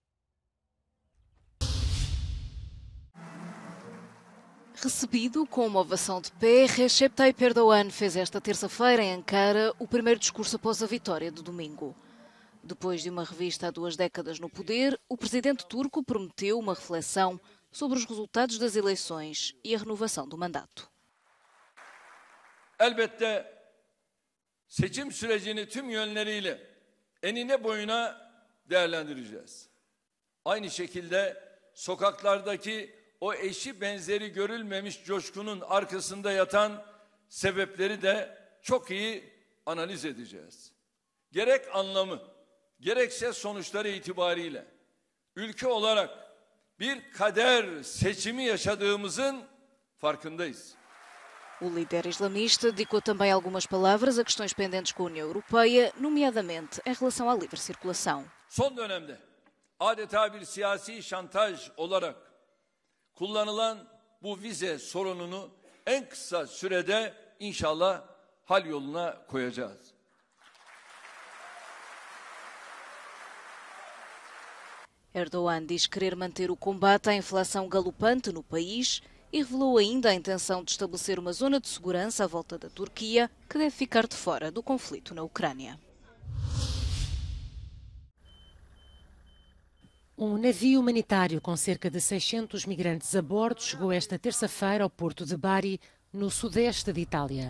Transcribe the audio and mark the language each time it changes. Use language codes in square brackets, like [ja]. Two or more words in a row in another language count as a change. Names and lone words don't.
[pt] Recebido com uma ovação de pé, Recep Tayyip Erdogan fez esta terça-feira em Ankara o primeiro discurso após a vitória de domingo. Depois de uma revista há 2 décadas no poder, o presidente turco prometeu uma reflexão sobre os resultados das eleições e a renovação do mandato. [tr] Elbette seçim sürecini tüm yönleriyle enine boyuna değerlendireceğiz. Aynı şekilde sokaklardaki o eşi benzeri görülmemiş coşkunun arkasında yatan sebepleri de çok iyi analiz edeceğiz. Gerek anlamı, gerekse sonuçları itibariyle ülke olarak bir kader seçimi yaşadığımızın farkındayız. [pt] O líder islamista dedicou também algumas palavras a questões pendentes com a União Europeia, nomeadamente em relação à livre circulação. [tr] Son dönemde adeta bir siyasi şantaj olarak kullanılan bu vize sorununu en kısa sürede inşallah hal yoluna koyacağız. [pt] Erdogan diz querer manter o combate à inflação galopante no país e revelou ainda a intenção de estabelecer uma zona de segurança à volta da Turquia, que deve ficar de fora do conflito na Ucrânia. Um navio humanitário com cerca de 600 migrantes a bordo chegou esta terça-feira ao porto de Bari, no sudeste de Itália.